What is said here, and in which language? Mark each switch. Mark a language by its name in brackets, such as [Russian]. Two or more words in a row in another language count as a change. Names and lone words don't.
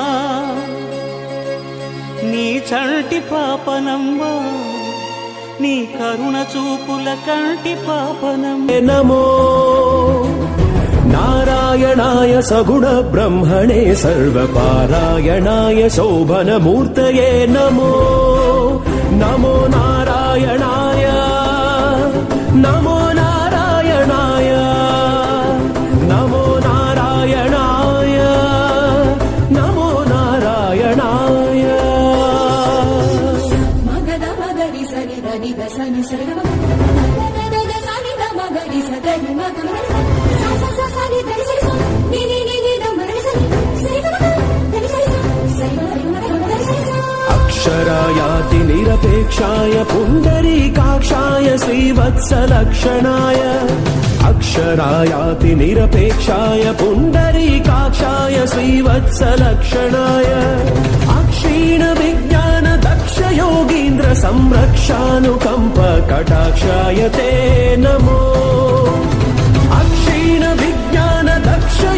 [Telugu] నీ చంటి పాపనమ్మ నీ కరుణ చూపుల కంటి పాపనమ్మ [Sanskrit] నమో నారాయణాయ సగుణ బ్రహ్మణే సర్వపారాయణాయ శోభనమూర్తయే నమో నమో నారాయణాయ నమో నారాయణాయ నమో నారాయణాయ నమో నారాయణాయ మగద మగరి సరి దని దసని సరి మగద సని ద మగరి సదని మగద సని దని సరి ని ని ని ని ద మగరి సని సరి దని సరి సరి మగరి సరి అక్షరాయాతి నిరపేక్షాయ పుండరీకాక్షాయ శ్రీవత్సలక్షణాయ అక్షరాయాతి నిరపేక్షాయ పుండరీకాక్షాయ శ్రీవత్సలక్షణాయ అక్షీణ విజ్ఞాన దక్ష యోగీంద్ర సంరక్షానుకంప కటాక్షాయ తే నమో అక్షీణ విజ్ఞాన దక్ష